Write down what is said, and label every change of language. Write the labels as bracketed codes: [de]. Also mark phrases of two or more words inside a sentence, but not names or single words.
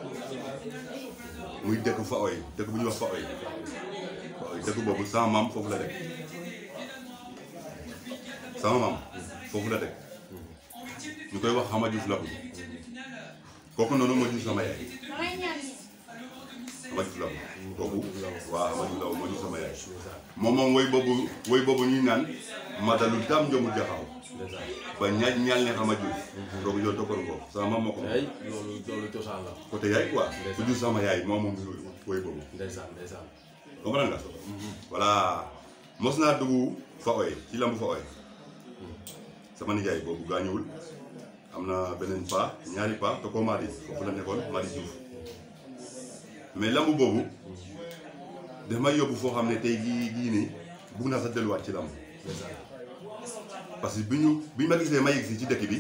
[wo] muy dëkk Faoy dëkk bu ñuy wax Faoy dëkk boobu sama maam foofu la dëkk ñu koy wax Xama Diouf Labu kooku noonu moo jur sama yaay Xama Diouf Labu kooku waaw Xama Diouf Labu moo jur sama yaay moom woy boobu ñuy naan madalu dam njomu jaxaw ba ñaal ne Xama Diouf kooku yow tokkoon ko sama maam moo ko loolu cosaan la côté yaay quoi ku jur sama yaay moom woy boobu ndeysaan comprendre nga voilà mos naa dugg Faoy ci lambu Faoy sama nijaay boobu gaañuwul am na beneen paa ñaari paa te ko Madi foofu la nekkoon Madi Diouf mais lamb boobu daf may yóbbu foo xam ne tey jii nii bugg naa sax delluwaat ci lamb [fr] parce que [wo] bi ma gisee ma yegg si ci dëkk bi